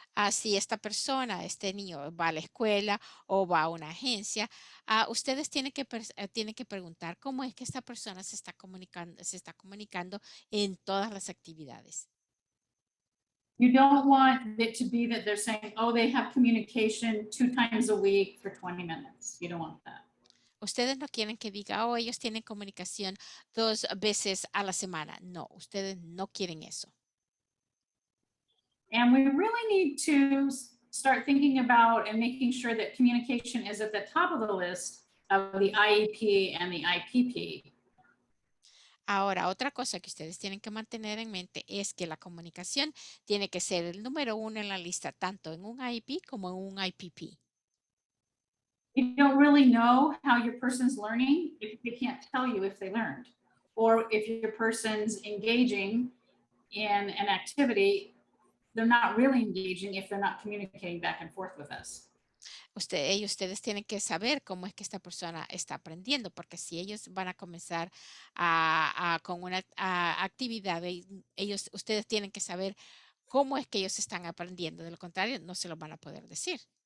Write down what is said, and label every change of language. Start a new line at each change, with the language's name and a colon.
Spanish: Si esta persona, este niño va a la escuela o va a una agencia, ustedes tienen que preguntar cómo es que esta persona se está comunicando en todas las actividades.
English: You don't want it to be that they're saying, oh, they have communication 2 times a week for 20 minutes. You don't want that.
Spanish: Ustedes no quieren que diga, oh, ellos tienen comunicación 2 veces a la semana. No, ustedes no quieren eso.
English: And we really need to start thinking about and making sure that communication is at the top of the list of the IEP and the IPP.
Spanish: Ahora, otra cosa que ustedes tienen que mantener en mente es que la comunicación tiene que ser el número 1 en la lista, tanto en un IEP como en un IPP.
English: You don't really know how your person's learning if they can't tell you if they learned, or if your person's engaging in an activity, they're not really engaging if they're not communicating back and forth with us.
Spanish: Ustedes tienen que saber cómo es que esta persona está aprendiendo, porque si ellos van a comenzar con una actividad, ustedes tienen que saber cómo es que ellos están aprendiendo. De lo contrario, no se lo van a poder decir.